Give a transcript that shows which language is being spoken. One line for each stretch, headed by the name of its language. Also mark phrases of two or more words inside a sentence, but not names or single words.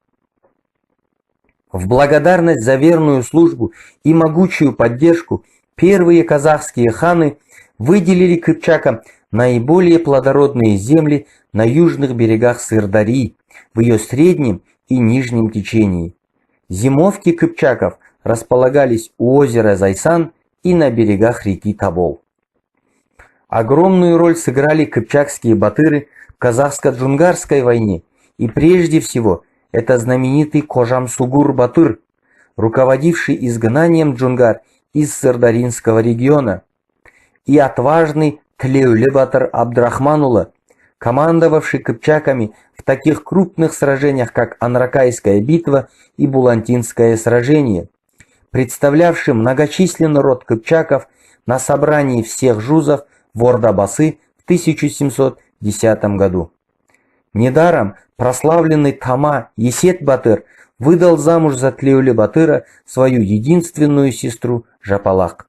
Russian: В благодарность за верную службу и могучую поддержку первые казахские ханы выделили кыпчакам наиболее плодородные земли на южных берегах Сырдарьи, в ее среднем и нижнем течении. Зимовки кыпчаков располагались у озера Зайсан и на берегах реки Тобол. Огромную роль сыграли кыпчакские батыры в казахско-джунгарской войне, и прежде всего это знаменитый Кожамсугур батыр, руководивший изгнанием джунгар из Сырдаринского региона, и отважный Тлеуле батыр Абдрахманулы, командовавший кыпчаками в таких крупных сражениях, как Анракайская битва и Булантинское сражение, представлявший многочисленный род кыпчаков на собрании всех жузов в Орда-Басы в 1710 году. Недаром прославленный Тама Есет батыр выдал замуж за Тлеуле батыра свою единственную сестру Жапалак.